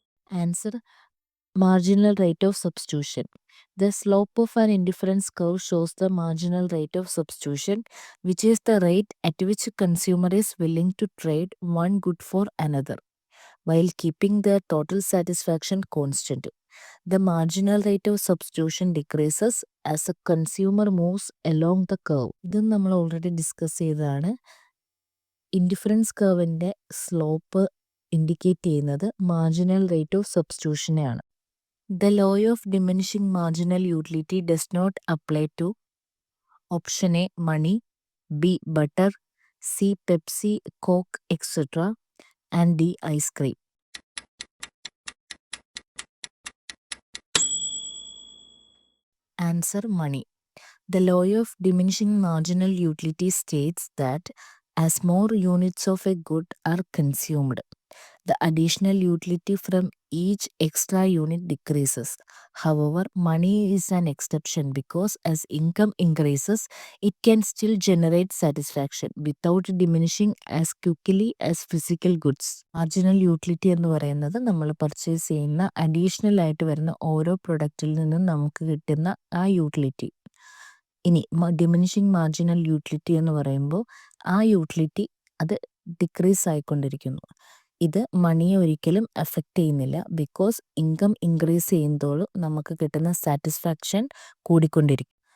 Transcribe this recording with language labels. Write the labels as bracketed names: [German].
[English] Answer: marginal rate of substitution. The slope of an indifference curve shows the marginal rate of substitution, which is the rate at which consumer is willing to trade one good for another, while keeping their total satisfaction constant. The marginal rate of substitution decreases as a consumer moves along the curve. [Malayalam] ഇതും നമ്മൾ already discuss ചെയ്തതാണ്. Indifference കർവിൻ്റെ slope indicate ചെയ്യുന്നത് marginal rate of സബ്സ്റ്റിറ്റ്യൂഷനെയാണ്. [English] The law of diminishing marginal utility does not apply to option A money, B butter, C Pepsi, Coke, etc. and D ice cream. Answer: money. The law of diminishing marginal utility states that as more units of a good are consumed, the additional utility from each extra unit decreases. However, money is an exception because as income increases, it can still generate satisfaction without diminishing as quickly as physical goods. [Malayalam] Marginal utility എന്ന് പറയുന്നത് നമ്മൾ purchase ചെയ്യുന്ന additional ആയിട്ട് വരുന്ന ഓരോ പ്രൊഡക്റ്റിൽ നിന്നും നമുക്ക് കിട്ടുന്ന ആ യൂട്ടിലിറ്റി. ഇനി ഡിമിനിഷിങ് മാർജിനൽ യൂട്ടിലിറ്റി എന്ന് പറയുമ്പോൾ ആ യൂട്ടിലിറ്റി അത് ഡിക്രീസ് ആയിക്കൊണ്ടിരിക്കുന്നു. ഇത് മണിയെ ഒരിക്കലും എഫക്റ്റ് ചെയ്യുന്നില്ല ബിക്കോസ് ഇൻകം ഇൻക്രീസ് ചെയ്യുന്നതോളം നമുക്ക് കിട്ടുന്ന സാറ്റിസ്ഫാക്ഷൻ കൂടിക്കൊണ്ടിരിക്കും.